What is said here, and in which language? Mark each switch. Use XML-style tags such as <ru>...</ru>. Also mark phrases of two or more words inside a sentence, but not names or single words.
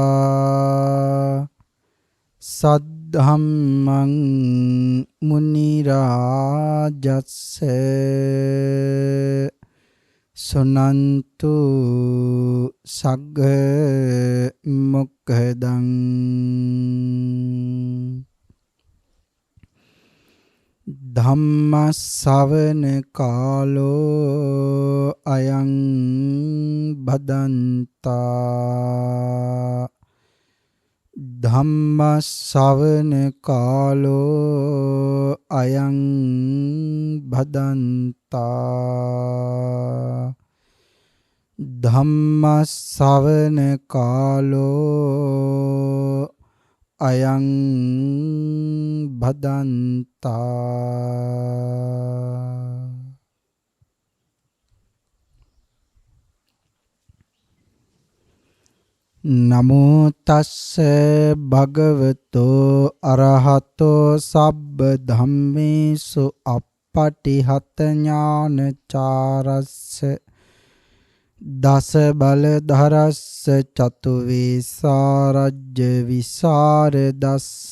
<pi>सद्धम्मं मुनिराजस्य सुनन्तु सग्ग मुक्खदं ධම්මස්සවන කාලෝ අයං බදන්තා ධම්මස්සවන කාලෝ අයං බදන්තා ධම්මස්සවන කාලෝ අයං බදන්තා නමෝ තස්ස භගවතෝ අරහතෝ සබ්බ ධම්මේසු අප්පටිහත ඥානචාරස්ස දස බලධරස්ස චතු වේසාරජ්‍ය විසරදස්ස</pi>